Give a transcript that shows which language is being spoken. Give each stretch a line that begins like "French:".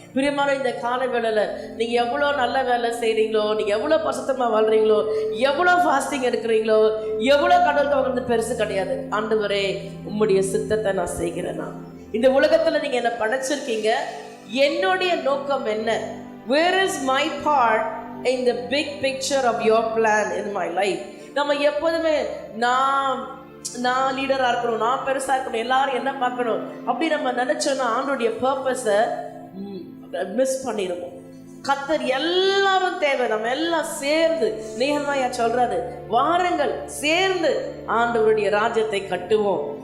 Tamil: பிரியமான இந்த காலை வேளையில நீங்க எவ்வளோ நல்ல வேலை செய்றீங்களோ, நீங்க எவ்வளோ பரிசுத்தமா வாழ்றீங்களோ, எவ்வளோ ஃபாஸ்டிங் எடுக்கிறீங்களோ, எவ்வளோ கடவுளுக்கு வந்து பெருசு கிடையாது. ஆண்டவரே, உம்முடைய சித்தத்தை நான் செய்கிறேன்னா. இந்த உலகத்துல நீங்க என்ன படைச்சிருக்கீங்க, என்னுடைய நோக்கம் என்ன?
English: Where is my part in the big picture of your plan in my life?
Tamil: நம்ம எப்போதுமே நான் லீடரா இருக்கணும், நான் பெருசா இருக்கணும், எல்லாரும் என்ன பார்க்கணும் அப்படி நம்ம நினைச்சோம்னா ஆண்டோடைய பர்பஸை மிஸ் பண்ணிடுவோம். கர்த்தர் எல்லாரும் தேவை. நம்ம எல்லாம் சேர்ந்து, நேஹமியா சொல்றாரு, வாருங்கள் சேர்ந்து ஆண்டவருடைய ராஜ்யத்தை கட்டுவோம்.